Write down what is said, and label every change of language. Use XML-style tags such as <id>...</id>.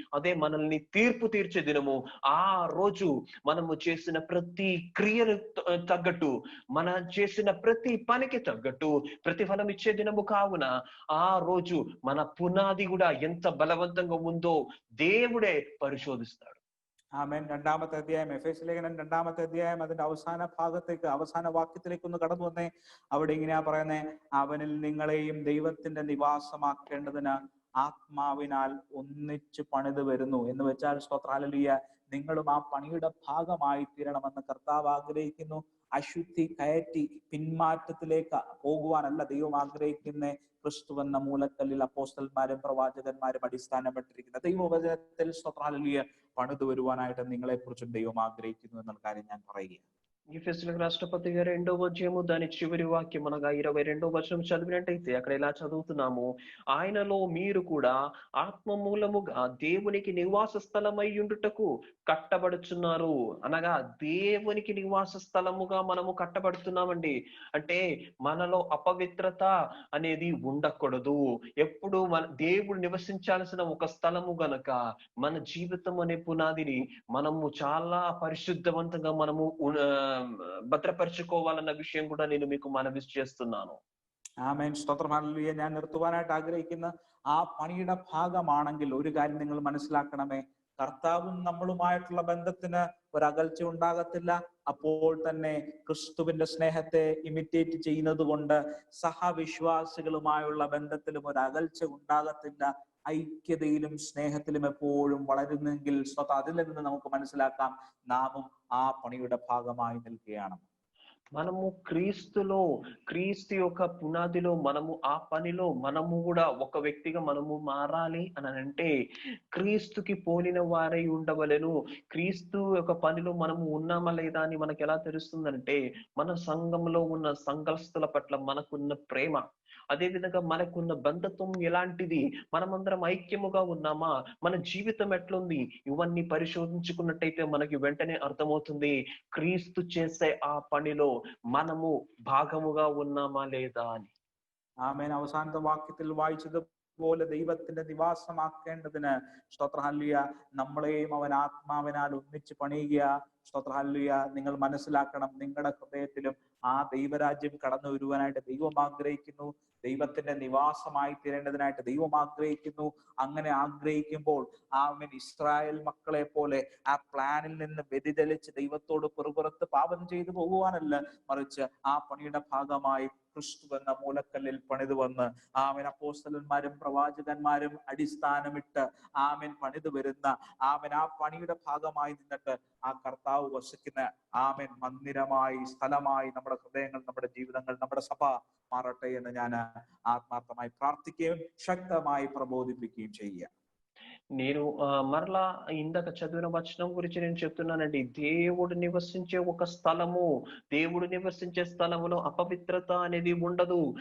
<te>అదే మనల్ని తీర్పు తీర్చే దినము. ఆ రోజు మనము చేసిన ప్రతి క్రియలు తగ్గట్టు, మన చేసిన ప్రతి పనికి తగ్గట్టు ప్రతిఫలం ఇచ్చే దినము కావున ఆ రోజు మన పునాది కూడా ఎంత బలవంతంగా ఉందో దేవుడే పరిశోధిస్తాడు.</te> <ml>ആമേൻ. 2-ാമത്തെ അധ്യായം, എഫേസ്യ ലേഖനം 2-ാമത്തെ അധ്യായം അതിന്റെ അവസാന ഭാഗത്തേക്ക്, അവസാന വാക്യത്തിലേക്ക് ഒന്ന് കടന്നു വന്നേ. അവിടെ ഇങ്ങനെയാ പറയുന്നേ, അവനിൽ നിങ്ങളെയും ദൈവത്തിന്റെ നിവാസമാക്കേണ്ടതിന് ആത്മാവിനാൽ ഒന്നിച്ച് പണിത് വരുന്നു എന്ന് വെച്ചാൽ സ്തോത്രം ഹല്ലേലൂയ നിങ്ങളും ആ പണിയുടെ ഭാഗമായി തീരണമെന്ന് കർത്താവ് ആഗ്രഹിക്കുന്നു. അശുദ്ധി കയറ്റി പിന്മാറ്റത്തിലേക്ക് പോകുവാനല്ല ദൈവം ആഗ്രഹിക്കുന്ന ക്രിസ്തു എന്ന മൂലക്കല്ലിൽ അപ്പോസ്തലന്മാരും പ്രവാചകന്മാരും അടിസ്ഥാനപ്പെട്ടിരിക്കുന്ന ദൈവവചനത്തിൽ സ്തോത്രം ഹല്ലേലൂയ പണിതു വരുവാനായിട്ട് നിങ്ങളെ കുറിച്ചും ദൈവം ആഗ്രഹിക്കുന്നു എന്നുള്ള കാര്യം ഞാൻ പറയുകയാണ്.</ml> <te>ఎఫెసీయులకు రాష్ట్రపతి గారు 2వ అధ్యాయము దాని చివరి వాక్యం అనగా 22వ వచనం చదివినట్టయితే అక్కడ ఇలా చదువుతున్నాము, ఆయనలో మీరు కూడా ఆత్మ మూలముగా దేవునికి నివాస స్థలమై ఉండుటకు కట్టబడుచున్నారు. అనగా దేవునికి నివాస స్థలముగా మనము కట్టబడుతున్నామండి. అంటే మనలో అపవిత్రత అనేది ఉండకూడదు. ఎప్పుడు మన దేవుడు నివసించాల్సిన ఒక స్థలము గనక మన జీవితం అనే పునాదిని మనము చాలా పరిశుద్ధవంతంగా మనము ഭദ്രപരിച്ചുకోవాలన్న</te> <ml>വിഷയം കൂടെ</ml> <te>నేను మీకు మనవి చేస్తున్నాను.</te> <ml>ആമേൻ. സ്തോത്രം. ഹല്ലേലൂയ. ഞാൻ നിർത്തുവാനായിട്ട് ആഗ്രഹിക്കുന്ന ആ പണിയുടെ ഭാഗമാണെങ്കിൽ ഒരു കാര്യം നിങ്ങൾ മനസ്സിലാക്കണമേ, കർത്താവും നമ്മളുമായിട്ടുള്ള ബന്ധത്തിന് ഒരകൽച്ച ഉണ്ടാകത്തില്ല. അപ്പോൾ തന്നെ ക്രിസ്തുവിന്റെ സ്നേഹത്തെ ഇമിറ്റേറ്റ് ചെയ്യുന്നത് കൊണ്ട് സഹവിശ്വാസികളുമായുള്ള ബന്ധത്തിലും ഒരകൽച്ച ഉണ്ടാകത്തില്ല. ഐക്യതയിലും സ്നേഹത്തിലും എപ്പോഴും വളരുന്നെങ്കിൽ അതിൽ നിന്ന് നമുക്ക് മനസ്സിലാക്കാം നാമും ആ പണിയുടെ ഭാഗമായി നിൽക്കുകയാണ്.</ml> <te>మనము క్రీస్తు యొక్క పునాదిలో మనము ఆ పనిలో మనము కూడా ఒక వ్యక్తిగా మనము మారాలి అని అంటే క్రీస్తుకి పోలిన వారై ఉండవలెను. క్రీస్తు యొక్క పనిలో మనము ఉన్నామా లేదా అని మనకు ఎలా తెలుస్తుందంటే మన సంఘంలో ఉన్న సంఘస్థుల పట్ల మనకున్న ప్రేమ, అదే విధంగా మనకున్న బంధత్వం ఎలాంటిది, మనమందరం ఐక్యముగా ఉన్నామా, మన జీవితం ఎట్లుంది, ఇవన్నీ పరిశోధించుకున్నట్టయితే మనకి వెంటనే అర్థమవుతుంది క్రీస్తు చేసే ఆ పనిలో మనము ഭാഗമുగా ఉన్నామా లేదా అని.</te> <ml>ആമേൻ. അവസാനത്തെ വാക്യത്തിൽ വായിച്ചതുപോലെ ദൈവത്തിന്റെ നിവാസമാക്കേണ്ടതിന് സ്തോത്ര ഹല്ലേലൂയ നമ്മളെയും അവൻ ആത്മാവിനാൽ ഒന്നിച്ച് പണിയുക. സ്തോത്ര ഹല്ലേലൂയ. നിങ്ങൾ മനസ്സിലാക്കണം, നിങ്ങളുടെ ഹൃദയത്തിലും ആ ദൈവരാജ്യം കടന്നു വരുവാനായിട്ട് ദൈവം ആഗ്രഹിക്കുന്നു. ദൈവത്തിന്റെ നിവാസമായി തീരേണ്ടതിനായിട്ട് ദൈവം ആഗ്രഹിക്കുന്നു. അങ്ങനെ ആഗ്രഹിക്കുമ്പോൾ ആമേൻ ഇസ്രായേൽ മക്കളെ പോലെ ആ പ്ലാനിൽ നിന്ന് വ്യതിചലിച്ച് ദൈവത്തോട് പുറത്ത് പാപം ചെയ്തു പോകുവാനല്ല, മറിച്ച് ആ പണിയുടെ ഭാഗമായി ക്രിസ്തു എന്ന മൂലക്കല്ലിൽ പണിതു വന്ന് ആമേൻ അപ്പോസ്തലന്മാരും പ്രവാചകന്മാരും അടിസ്ഥാനമിട്ട് ആമേൻ പണിതു വരുന്ന ആമേൻ ആ പണിയുടെ ഭാഗമായി നിന്നിട്ട് ആ കർത്താവ് വസിക്കുന്ന ആമേൻ മന്ദിരമായി, സ്ഥലമായി നമ്മുടെ ഹൃദയങ്ങൾ, നമ്മുടെ ജീവിതങ്ങൾ, നമ്മുടെ സഭ മാറട്ടെ എന്ന് ഞാൻ ആത്മാർത്ഥമായി പ്രാർത്ഥിക്കുകയും ശക്തമായി പ്രബോധിപ്പിക്കുകയും ചെയ്യുക.</ml> <te>నేను మరలా ఇందాక చదివిన వచనం గురించి నేను చెప్తున్నానండి. దేవుడు నివసించే ఒక స్థలము, దేవుడు నివసించే స్థలములో అపవిత్రత అనేది ఉండదు.</te>